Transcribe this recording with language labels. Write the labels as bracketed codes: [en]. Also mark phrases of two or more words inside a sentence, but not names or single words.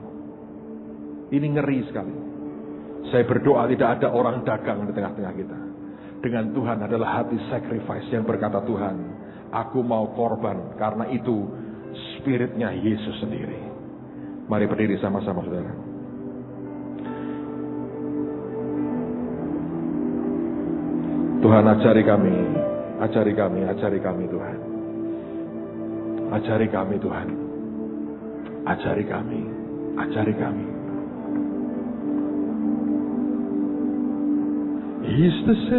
[id] Ini ngeri sekali. Saya berdoa tidak ada orang dagang di tengah-tengah kita. Dengan Tuhan adalah hati sacrifice yang berkata, Tuhan, aku mau korban karena itu spiritnya Yesus sendiri. Mari berdiri sama-sama saudara. Tuhan ajari kami Tuhan. Ajari kami Tuhan. Ajari kami. [en] He's the